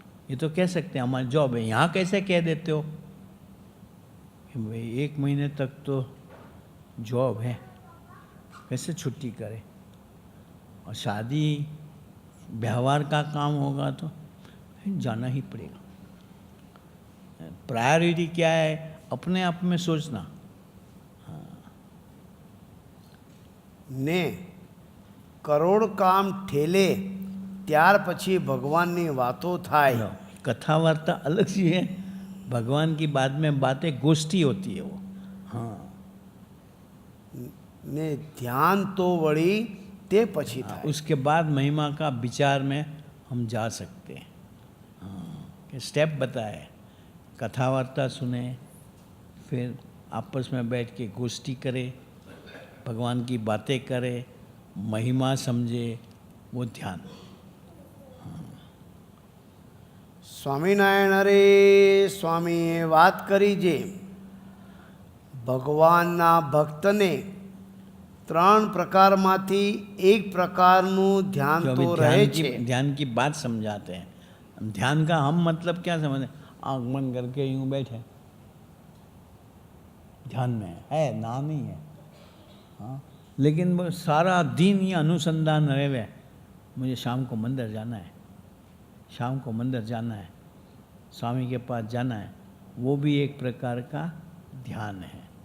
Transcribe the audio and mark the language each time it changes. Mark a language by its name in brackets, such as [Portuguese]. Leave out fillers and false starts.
[Hindi] ये तो कह सकते हैं हमारी जॉब है। यहाँ कैसे कह देते हो कि भाई 1 महीने तक तो जॉब है, कैसे छुट्टी करे? और शादी व्यवहार का काम होगा तो जाना ही पड़ेगा। प्रायोरिटी क्या है, अपने आप में सोचना। [Gujarati] ને કરોડ કામ ઠેલે ત્યાર પછી ભગવાનની વાતો થાય। [Hindi] कथा वार्ता अलग सी है, भगवान की बाद में बातें गोष्ठी होती है वो। हाँ, [Gujarati] ને ધ્યાન તો વળી તે પછી થાય। [Hindi] उसके बाद महिमा का विचार में हम जा सकते हैं। हाँ, कि स्टेप बताए, कथा वार्ता सुने, फिर आपस में बैठ के गोष्ठी करे, भगवान की बातें करे, महिमा समझे, वो ध्यान। [Gujarati] સ્વામિનારાયણ રે સ્વામીએ વાત કરી જે ભગવાનના ભક્તને 3 પ્રકારમાંથી એક પ્રકારનું ध्यान [Hindi] जो [Gujarati] તો [Hindi] अभी [Gujarati] રહે [Hindi] ध्यान की [Gujarati] છે। [Hindi] ध्यान की बात समझाते हैं। ध्यान का हम मतलब क्या समझे? आँख बंद करके यूं बैठे ध्यान में है, नाम ही है। हाँ, लेकिन वो सारा दिन ये अनुसंधान रहे हुए, मुझे शाम को मंदिर जाना है, शाम को मंदिर जाना है, स्वामी के पास जाना है, वो भी एक प्रकार का ध्यान है।